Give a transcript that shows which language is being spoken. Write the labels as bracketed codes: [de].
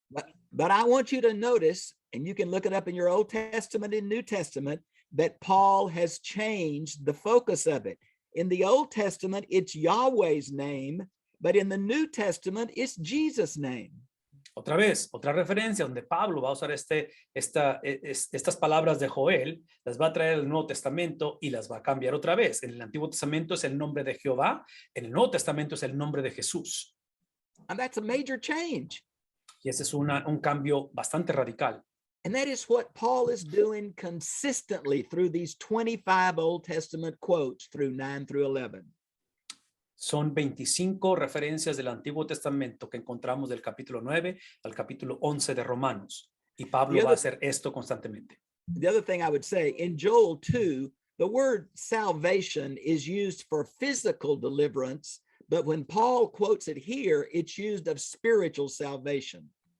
[en] But I want you to notice, and you can look it up in your Old Testament and New Testament, that Paul has changed the focus of it. In the Old Testament, it's Yahweh's name, but in the New Testament, it's Jesus' name. [es] Otra vez, otra referencia donde Pablo va a usar estas palabras de Joel, las va a traer al Nuevo Testamento y las va a cambiar otra vez. En el Antiguo Testamento es el nombre de Jehová, en el Nuevo Testamento es el nombre de Jesús. [en] And that's a major change. [es] Y ese es un cambio bastante radical. [en] And that is what Paul is doing consistently through these 25 Old Testament quotes through 9 through 11. [es] Son 25 referencias del Antiguo Testamento que encontramos del capítulo 9 al capítulo 11 de Romanos. Y Pablo va a hacer esto constantemente. [en] The other thing I would say, in Joel 2, the word salvation is used for physical deliverance, but when Paul quotes it here, it's used of spiritual salvation.